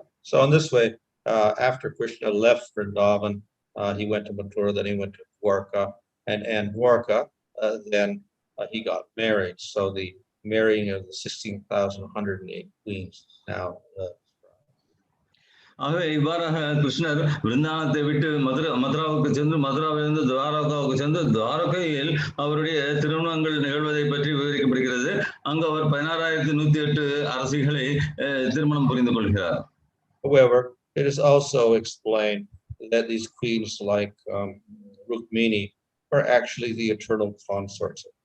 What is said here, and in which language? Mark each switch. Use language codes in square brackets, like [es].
[en] So in this way, after Kṛṣṇa left Vrindavan, he went to Mathura, then he went to Dwarka, and Dwarka, then he got married. So the marrying of the 16,108 queens now. [ta] ஆகவே இவ்வாறாக கிருஷ்ணர் விருந்தாவனத்தை விட்டு மதுராவுக்கு சென்று மதுராவிலிருந்து துவாரகாவுக்கு சென்று துவாரகையில் அவருடைய திருமணங்கள் நிகழ்வதை பற்றி விவரிக்கப்படுகிறது. அங்கு அவர் 16,108 அரசிகளை திருமணம் புரிந்து கொள்கிறார். [en] However, it is also explained that these queens like Rukmiṇī are actually the eternal consorts.